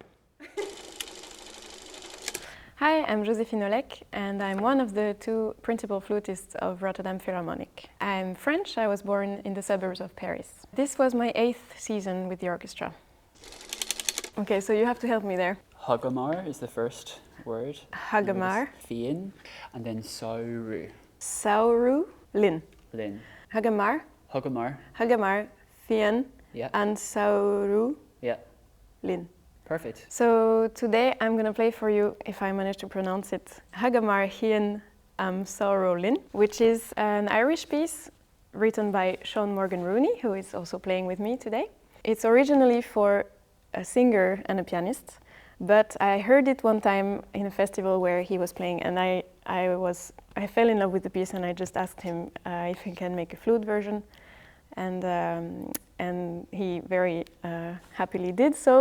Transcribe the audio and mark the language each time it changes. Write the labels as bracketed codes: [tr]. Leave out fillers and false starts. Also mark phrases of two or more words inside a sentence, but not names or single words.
[en] Hi, I'm Joséphine Olech, and I'm one of the two principal flutists of Rotterdam Philharmonic. I'm French. I was born in the suburbs of Paris. This was my 8th season with the orchestra. Okay, so you have to help me there. Thugamar is the first word. Thugamar. Féin, and then Samhradh. Samhradh, Linn. Linn. Thugamar. Thugamar. Thugamar, Féin, Yeah. and Samhradh, Yeah. Linn. Perfect. So today I'm going to play for you, if I manage to pronounce it, Thugamar Féin Samhradh Linn, which is an Irish piece written by Morgan-Rooney, who is also playing with me today. It's originally for a singer and a pianist, but I heard it one time in a festival where he was playing, and I fell in love with the piece, and I just asked him if he can make a flute version, and he very happily did so.